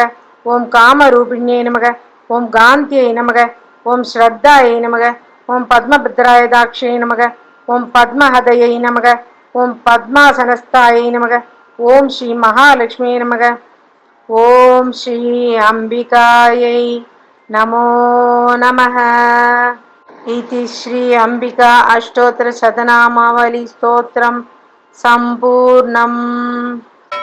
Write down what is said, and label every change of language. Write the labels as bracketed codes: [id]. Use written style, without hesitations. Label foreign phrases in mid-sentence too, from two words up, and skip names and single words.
[sa] ॐ कामरूपिण्यै नमः। ॐ कान्त्यै नमः. ॐ श्रद्धायै नमः। ॐ पद्मपत्रायताक्ष्यै नमः. ॐ पद्महतायै नमः। ॐ पद्मासनस्थायै नमः. ॐ श्री महालक्ष्म्यै नमः। ॐ श्री अम्बिकायै नमो नमः. इति श्री अंबिका अष्टोत्तर शतनामावली स्तोत्रम संपूर्णम्.